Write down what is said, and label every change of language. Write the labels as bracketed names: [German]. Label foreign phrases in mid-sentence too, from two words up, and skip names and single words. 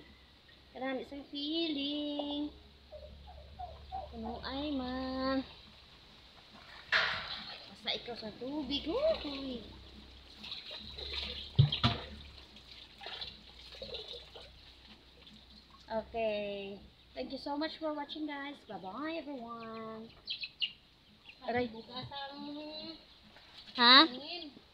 [Hiligaynon] Kanami sa feeling. Kuno ay man. Basta ikaw sa tubig. Uy. Okay. [English] Thank you so much for watching guys. Bye-bye everyone. Aray. Ha?